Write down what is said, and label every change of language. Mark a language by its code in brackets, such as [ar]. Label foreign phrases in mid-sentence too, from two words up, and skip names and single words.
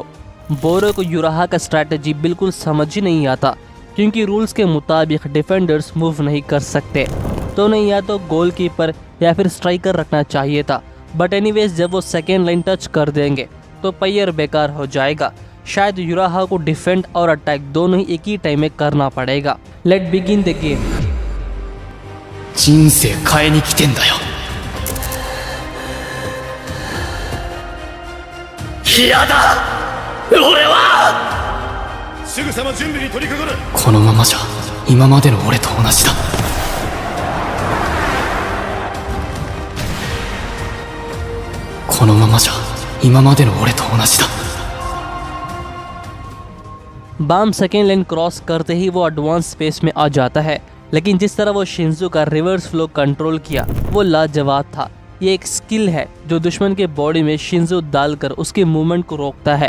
[hi] बोरो को यूराहा का स्ट्रैटेजी बिल्कुल समझ ही नहीं आता, क्योंकि रूल्स के मुताबिक [en] defenders move [hi] नहीं कर सकते, तो नहीं या तो गोलकीपर या फिर स्ट्राइकर रखना चाहिए था। [en] but anyways [hi] जब वो [en] second line [hi] टच कर देंगे तो पायर बेकार हो जाएगा। शायद यूराहा को डिफेंड और अटैक दोनों ही एक ही टाइम में करना पड़ेगा। [en] Let begin the game. [ja] 人生変えに来てんだよ。嫌だ、俺は。すぐさま準備に取り掛かる。このままじゃ今までの俺と同じだ。このままじゃ今までの俺と同じだ。 [hi] बाम [en] second line [hi] क्रॉस करते ही वो [en] advance space [hi] में आ जाता है, लेकिन जिस तरह वो शिंजू का [en] reverse flow control [hi] किया वो लाजवाब था। ये एक स्किल है जो दुश्मन के बॉडी में शिंजू डालकर उसके मूवमेंट को रोकता है।